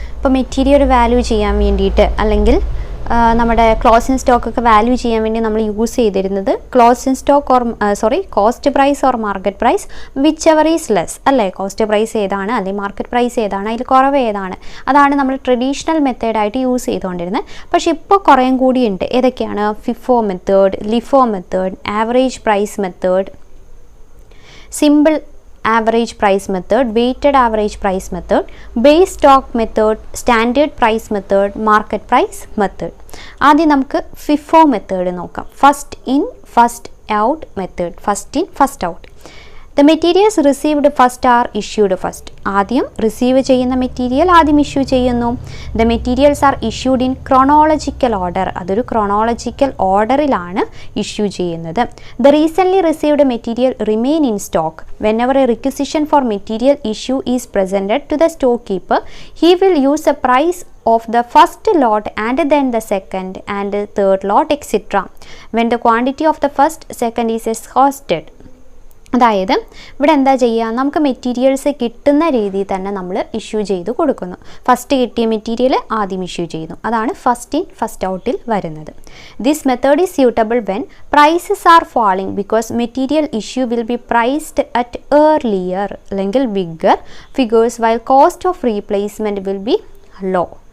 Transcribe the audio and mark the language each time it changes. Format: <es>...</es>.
<ml>ഇപ്പോൾ material value ചെയ്യാൻ വേണ്ടിയിട്ട് അല്ലെങ്കിൽ നമ്മുടെ ക്ലോസിംഗ് സ്റ്റോക്കൊക്കെ വാല്യൂ ചെയ്യാൻ വേണ്ടി നമ്മൾ യൂസ് ചെയ്തിരുന്നത് closing stock</ml> <en>cost price or market price, whichever is less</en> <ml>അല്ലേ. കോസ്റ്റ് പ്രൈസ് ഏതാണ് അല്ലെങ്കിൽ മാർക്കറ്റ് പ്രൈസ് ഏതാണ്, അതിൽ കുറവ് ഏതാണ്, അതാണ് നമ്മൾ ട്രഡീഷണൽ മെത്തേഡായിട്ട് യൂസ് ചെയ്തുകൊണ്ടിരുന്നത്. പക്ഷേ ഇപ്പോൾ കുറേയും കൂടിയുണ്ട്. ഏതൊക്കെയാണ്?</ml> <en>FIFO method, LIFO method, average price method, simple average price method, weighted average price method, base stock method, standard price method, market price method.</en> <ml>ആദ്യം നമുക്ക് FIFO മെത്തേഡ് നോക്കാം.</ml> <en>First in first out method. First in first out. The materials received first are issued first.</en> <ml>ആദ്യം receive ചെയ്യുന്ന material ആദ്യം issue ചെയ്യുന്നു.</ml> <en>The materials are issued in chronological order.</en> <ml>അതൊരു chronological ഓർഡറിലാണ് issue ചെയ്യുന്നത്.</ml> <en>The recently received material remain in stock. Whenever a requisition for material issue is presented to the storekeeper, he will use the price of the first lot and then the second and third lot, etc. When the quantity of the first, second is exhausted.</en> <ml>അതായത് ഇവിടെ എന്താ ചെയ്യുക? നമുക്ക് materials കിട്ടുന്ന രീതിയിൽ തന്നെ നമ്മൾ issue ചെയ്ത് കൊടുക്കുന്നു. ഫസ്റ്റ് കിട്ടിയ മെറ്റീരിയൽ ആദ്യം ഇഷ്യൂ ചെയ്യുന്നു. അതാണ് ഫസ്റ്റ് ഇൻ ഫസ്റ്റ് ഔട്ടിൽ വരുന്നത്.</ml> <en>This method is suitable when prices are falling because material issue will be priced at earlier അല്ലെങ്കിൽ bigger figures while cost of replacement will be low.</en>